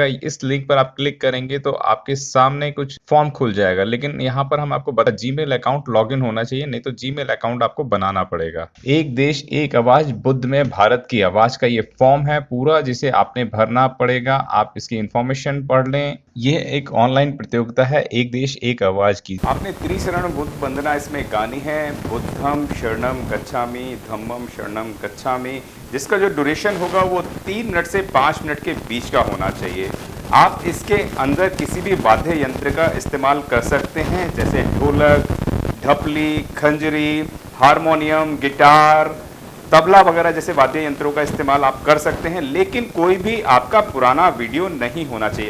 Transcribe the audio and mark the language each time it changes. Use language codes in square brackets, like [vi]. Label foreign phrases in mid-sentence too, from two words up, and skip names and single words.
[hi] इस लिंक पर आप क्लिक करेंगे तो आपके सामने कुछ फॉर्म खुल जाएगा, लेकिन यहाँ पर हम आपको बता, जीमेल अकाउंट लॉगिन होना चाहिए, नहीं तो जीमेल अकाउंट आपको बनाना पड़ेगा। एक देश एक आवाज, बुद्ध में भारत की आवाज का ये फॉर्म है पूरा, जिसे आपने भरना पड़ेगा। आप इसकी इंफॉर्मेशन पढ़ लें। यह एक ऑनलाइन प्रतियोगिता है, एक देश एक आवाज की। आपने त्रिशरण बुद्ध वंदना इसमें गानी है, [pi] बुद्धम शरणम गच्छामि, धम्मम शरणम गच्छामि, [hi] जिसका जो ड्यूरेशन होगा वो 3 मिनट से 5 मिनट के बीच का होना चाहिए। आप इसके अंदर किसी भी वाद्य यंत्र का इस्तेमाल कर सकते हैं, जैसे ढोलक, ढपली, खंजरी, हारमोनियम, गिटार, तबला वगैरह जैसे वाद्य यंत्रों का इस्तेमाल आप कर सकते हैं, लेकिन कोई भी आपका पुराना वीडियो नहीं होना चाहिए।